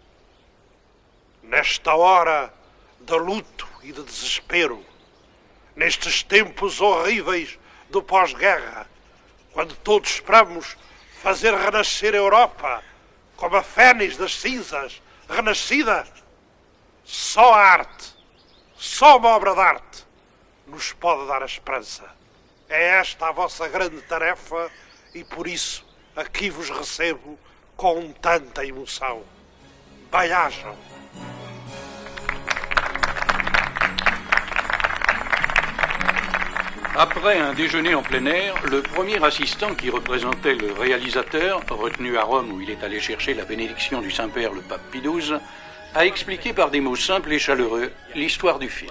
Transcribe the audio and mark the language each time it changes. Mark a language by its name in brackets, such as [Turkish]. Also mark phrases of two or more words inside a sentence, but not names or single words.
[Portuguese] Nesta hora de luto e de desespero, nestes tempos horríveis do pós-guerra, quando todos esperamos fazer renascer a Europa como a fênix das cinzas, renascida, só a arte, só uma obra de arte nos pode dar a esperança. É esta a vossa grande tarefa e por isso aqui vos recebo com tanta emoção. Bem-ajam. [French] Après un déjeuner en plein air, le premier assistant qui représentait le réalisateur, retenu à Rome où il est allé chercher la bénédiction du Saint-Père, le pape Pie XII, a expliqué par des mots simples et chaleureux l'histoire du film.